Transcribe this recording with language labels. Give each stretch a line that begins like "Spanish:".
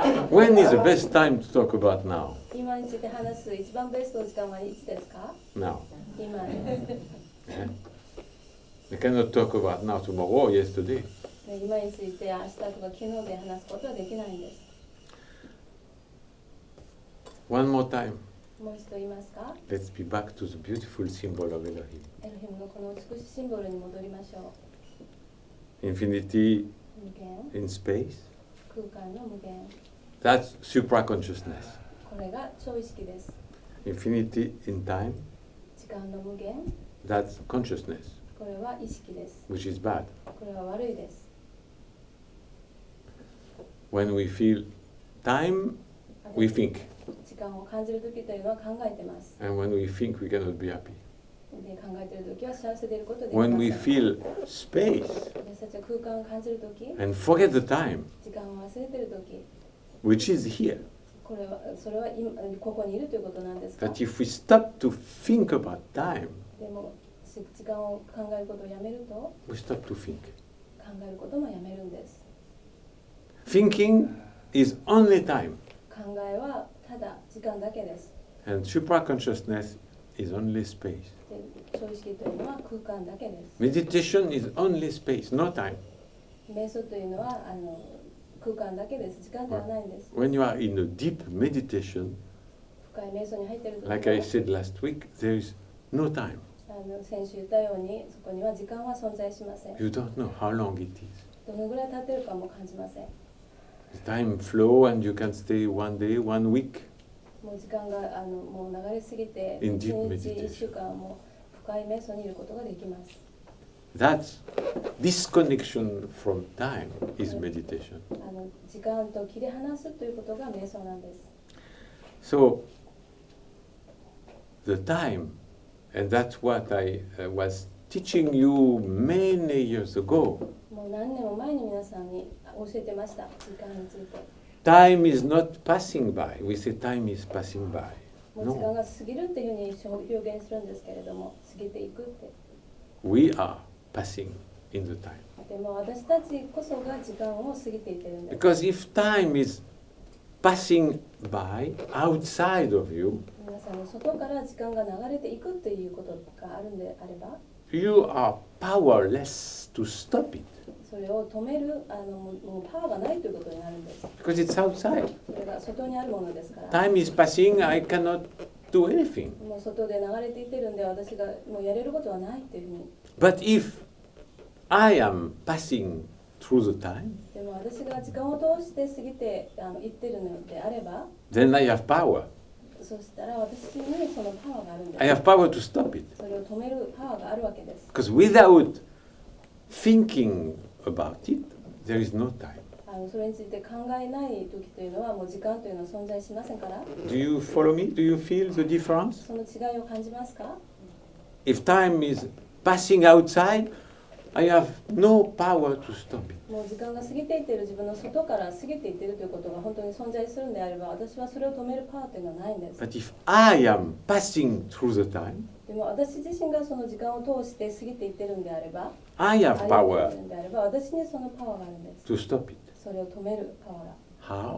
English: When is the best time to talk about now?
Japanese: 今について話す一番ベストの時間はいつですか？
English: Now.
Japanese: 今です。
English: Yeah. I cannot talk about now, tomorrow, or yesterday.
Japanese: 今について明日とか昨日で話すことはできないんです。
English: One more time.
Japanese: もう一度言いますか？
English: Let's be back to the beautiful symbol of Elohim.
Japanese: エロヒムのこの美しいシンボルに戻りましょう。
English: Infinity
Japanese: 無限、
English: in space.
Japanese: 空間の無限。
English: That's supra consciousness.
Japanese: これが超意識です。
English: Infinity in time.
Japanese: 時間の無限。
English: That's consciousness,
Japanese: これは意識です。
English: which is bad.
Japanese: これは悪いです。
English: When we feel time, we think.
Japanese: 時間を感じるときというのは考えてます。
English: And when we think, we cannot be happy.
Japanese: で考えているときは幸せでいることできませ
English: When
Japanese: ん。
English: we feel space
Japanese: 私たちは空間を感じるとき、
English: and forget the time,
Japanese: 時間を忘れているとき、
English: which is here,
Japanese: それは今ここにいるということなんですか？
English: that if we stop to think about time,
Japanese: でも時間を考えることをやめると、考
English: we stop to think.
Japanese: えることもやめるんです。
English: Thinking is only time,
Japanese: 考えはただ時間だけです。
English: and supra consciousness is only space.
Japanese: で超意識というのは空間だけです。
English: Meditation is only space, no time.
Japanese: 瞑想というのは空間だけです。時間ではないんです。
English: When you are in a deep meditation,
Japanese: 深い瞑想に入っているときは、
English: like I said last week, there is no time.
Japanese: 先週言ったように、そこには時間は存在しません。
English: You don't know how long it is.
Japanese: どのぐらい経っているかも感じません。
English: The time flow and you can stay one day, 1 week.
Japanese: もう時間がもう流れすぎて、
English: In
Japanese: 一
English: deep
Japanese: 日
English: meditation.
Japanese: 1週間も深い瞑想にいることができます。
English: That's disconnection from time is meditation.
Japanese: 時間と切り離すということが瞑想なんです。
English: So the time, and that's what I was teaching you many years ago.
Japanese: もう何年も前に皆さんに教えてました。時間について。
English: Time is not passing by. We say time is passing by.
Japanese: もう時間
English: No,
Japanese: が過ぎるっていうふうに表現するんですけれども、過ぎていくって。
English: we are passing in the time.
Japanese: でも私たちこそが時間を過ぎていってるんです。
English: Because if time is passing by outside of you,
Japanese: 皆さんの外から時間が流れていくっていうことがあるんであれば、
English: you are powerless to stop it.
Japanese: それを止めるもうパワーがないということになるんです。
English: Because it's outside.
Japanese: それが外にあるものですから。
English: Time is passing, I cannot do anything.
Japanese: もう外で流れていってるんで、私がもうやれることはないっていうふうに。
English: But if I am passing through the time,
Japanese: でも私が時間を通して過ぎていってるのであれば、
English: then I have power.
Japanese: そしたら私にそのパワーがあるんです。
English: I have power to stop it.
Japanese: それを止めるパワーがあるわけです。
English: Because without thinking about it, there is no time.
Japanese: それについて考えない時というのはもう時間というのは存在しませんから。
English: Do you follow me? Do you feel the difference?
Japanese: その違いを感じますか？
English: If time is passing outside, I have no power to stop it.
Japanese: もう時間が過ぎていっている自分の外から過ぎていっているということが本当に存在するんであれば、私はそれを止めるパワーというのはないんです。
English: But if I am passing through the time,
Japanese: でも私自身がその時間を通して過ぎていってるんであれば、
English: I have
Japanese: 歩いてい
English: power
Japanese: るんであれば、私にそのパワーがあるんです。
English: to stop it.
Japanese: それを止めるパワーが。